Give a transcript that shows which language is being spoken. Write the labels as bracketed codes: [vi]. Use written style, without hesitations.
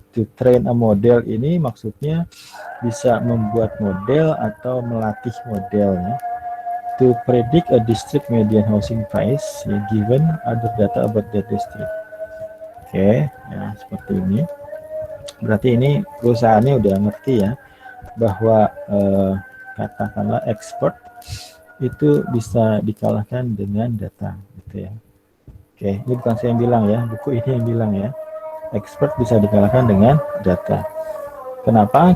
[en] To train a model [id] ini maksudnya bisa membuat model atau melatih model ya. [en] To predict a district median housing price ya, given other data about that district. [id] Oke, ya seperti ini. Berarti ini perusahaannya udah ngerti ya bahwa katakanlah expert itu bisa dikalahkan dengan data gitu ya. Oke, ini bukan saya yang bilang ya, buku ini yang bilang ya. Expert bisa dikalahkan dengan data. Kenapa?